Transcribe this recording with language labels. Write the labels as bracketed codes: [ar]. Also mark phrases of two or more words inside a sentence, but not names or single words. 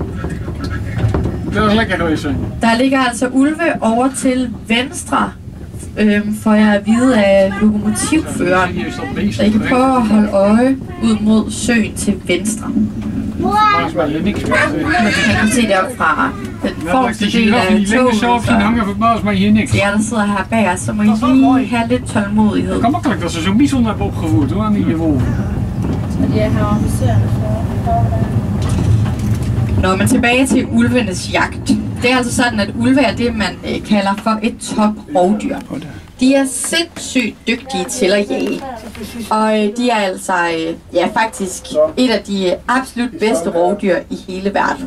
[da] Der ligger altså ulve over til venstre, får jeg at vide af lokomotivføreren. Så I kan prøve at holde øje ud mod søen til venstre. Man kan se det op fra den forreste del af toget, så jer, der sidder her bag os, så må I lige have lidt tålmodighed. [nl] Het kan makkelijk dat ze zo'n bison hebben opgevoerd hoor, aan die wolven. [da] Når man tilbage til ulvenes jagt. Det er altså sådan, at ulve er det, man kalder for et top-rovdyr. De er sindssygt dygtige til at jage. Og de er altså faktisk et af de absolut bedste rovdyr i hele verden.